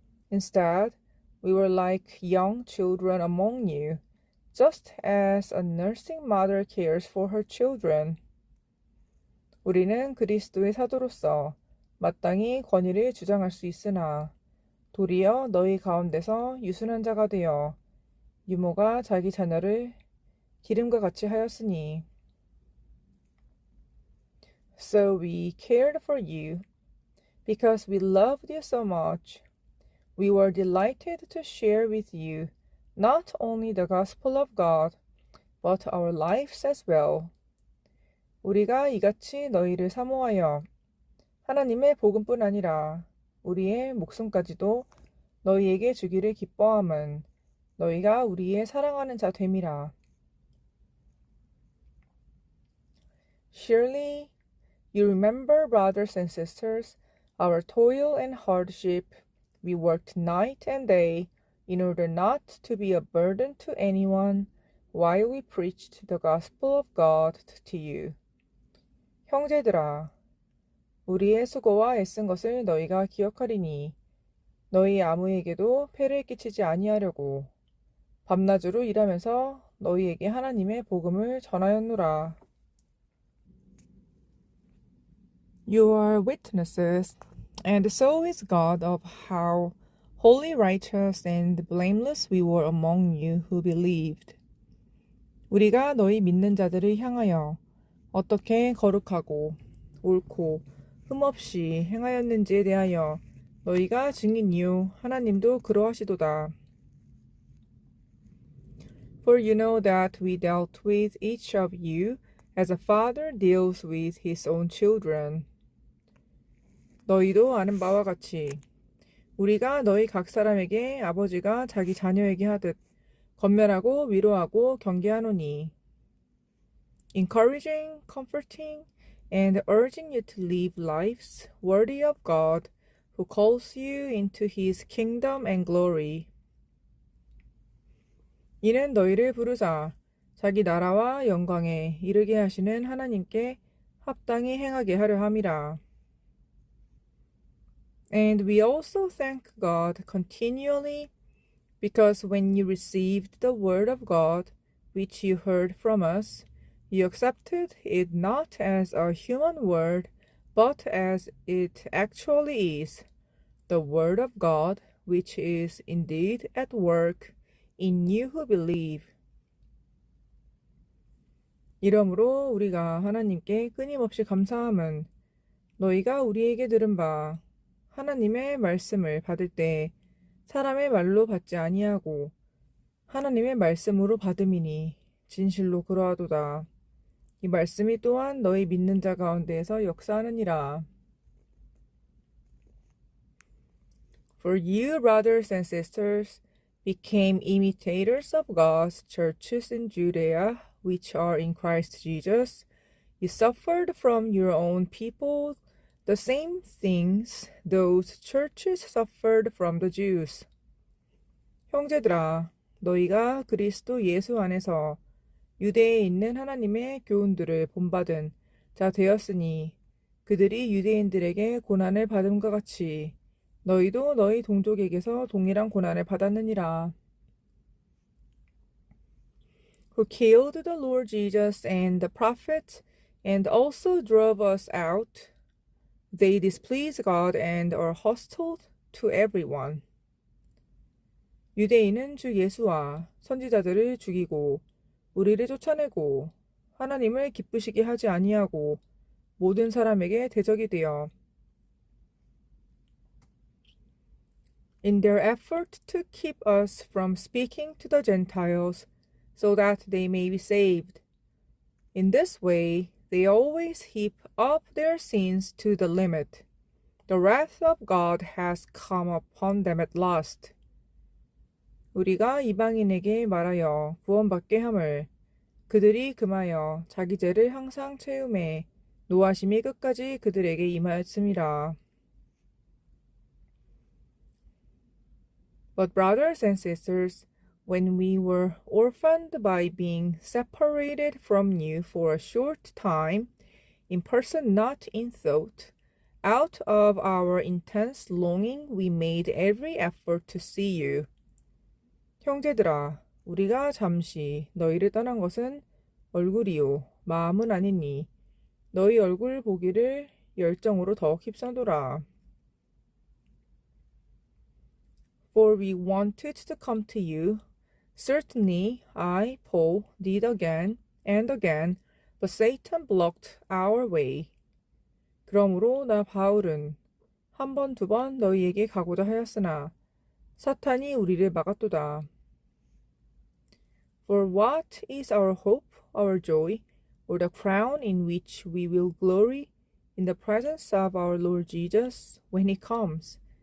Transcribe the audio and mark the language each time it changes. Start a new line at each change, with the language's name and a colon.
English: Instead, we were like young children among you, just as a nursing mother cares for her children.
Korean: 우리는 그리스도의 사도로서 마땅히 권위를 주장할 수 있으나 도리어 너희 가운데서 유순한 자가 되어 유모가 자기 자녀를 기름과 같이 하였으니.
English: So we cared for you, because we loved you so much. We were delighted to share with you not only the gospel of God, but our lives as well.
Korean: 우리가 이같이 너희를 사모하여 하나님의 복음뿐 아니라 우리의 목숨까지도 너희에게 주기를 기뻐함은 너희가 우리의 사랑하는 자 됨이라.
English: Surely you remember, brothers and sisters, our toil and hardship. We worked night and day in order not to be a burden to anyone while we preached the gospel of God to you.
Korean: 형제들아, 우리의 수고와 애쓴 것을 너희가 기억하리니 너희 아무에게도 폐를 끼치지 아니하려고 밤낮으로 일하면서 너희에게 하나님의 복음을 전하였노라.
English: You are witnesses, and so is God, of how holy, righteous, and blameless we were among you who believed.
Korean: 우리가 너희 믿는 자들을 향하여 어떻게 거룩하고 옳고 흠없이 행하였는지에 대하여 너희가 증인이요 하나님도 그러하시도다.
English: For you know that we dealt with each of you as a father deals with his own children.
Korean: 너희도 아는 바와 같이 우리가 너희 각 사람에게 아버지가 자기 자녀에게 하듯 권면하고 위로하고 경계하노니.
English: Encouraging, comforting, and urging you to live lives worthy of God, who calls you into his kingdom and glory.
Korean: 이는 너희를 부르사 자기 나라와 영광에 이르게 하시는 하나님께 합당히 행하게 하려 함이라.
English: And we also thank God continually, because when you received the word of God, which you heard from us, you accepted it not as a human word, but as it actually is, the word of God, which is indeed at work in you who believe.
Korean: 이러므로 우리가 하나님께 끊임없이 감사함은 너희가 우리에게 들은 바 하나님의 말씀을 받을 때 사람의 말로 받지 아니하고 하나님의 말씀으로 받음이니 진실로 그러하도다. 이 말씀이 또한 너희 믿는 자 가운데에서 역사하느니라.
English: For you, brothers and sisters, became imitators of God's churches in Judea, which are in Christ Jesus. You suffered from your own people the same things those churches suffered from the Jews.
Korean: 형제들아, 너희가 그리스도 예수 안에서 유대에 있는 하나님의 교훈들을 본받은 자 되었으니 그들이 유대인들에게 고난을 받음과 같이 너희도 너희 동족에게서 동일한 고난을 받았느니라.
English: Who killed the Lord Jesus and the prophets and also drove us out. They displease God and are hostile to everyone.
Korean: 유대인은 주 예수와 선지자들을 죽이고 우리를 쫓아내고 하나님을 기쁘시게 하지 아니하고 모든 사람에게 대적이 되어
English: in their effort to keep us from speaking to the Gentiles so that they may be saved. In this way, they always heap up their sins to the limit. The wrath of God has come upon them at last.
Korean: 우리가 이방인에게 말하여 구원받게 함을 그들이 금하여 자기 죄를 항상 채우매 노하심이 끝까지 그들에게 임하였음이라.
English: But brothers and sisters, when we were orphaned by being separated from you for a short time, in person not in thought, out of our intense longing we made every effort to see you.
Korean: 형제들아, 우리가 잠시 너희를 떠난 것은 얼굴이요 마음은 아니니 너희 얼굴 보기를 열정으로 더욱 힘써도라.
English: For we wanted to come to you. Certainly, I, Paul, did again and again, but Satan blocked our way.
Korean: 그러므로 나 바울은 한 번, 두 번 너희에게 가고자 하였으나 사탄이 우리를 막았도다.
English: For what is our hope, our joy, or the crown in which we will glory in the presence of our Lord Jesus when he comes?